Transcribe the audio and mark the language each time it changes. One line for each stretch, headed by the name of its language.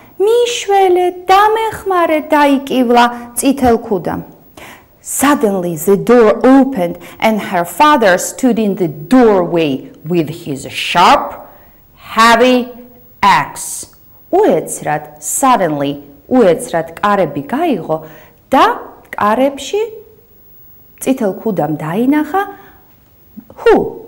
Georgian: მიშველე, დამეხმარე, დაიკივლა წითელ ქუდამ.
English: Suddenly the door opened and her father stood in the doorway with his sharp, heavy axe.
Georgian: Suddenly კარები გაიღო და კარებში წითელ ქუდამ დაინახა who?